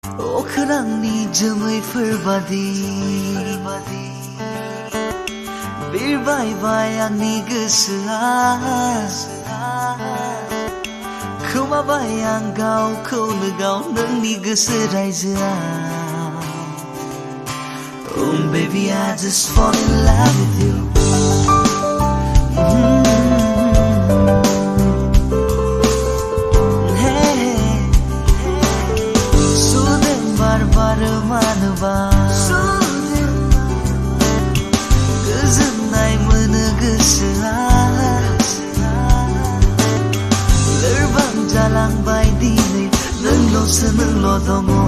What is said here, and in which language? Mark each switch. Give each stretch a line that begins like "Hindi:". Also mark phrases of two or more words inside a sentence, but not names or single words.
Bodo: Ahkwrangni jwmwiफोर badi बिरबायबाय आंनि गोसोआ खोमाबाय आं गावखौनो गाव नोंनि गोसो रायजोआ
English: Oh baby I just fall in love with you
Bodo: मानोबा गोजोननाय मोनो गोसोआ लोरबां जालांबाय दिनै नोंल' दङ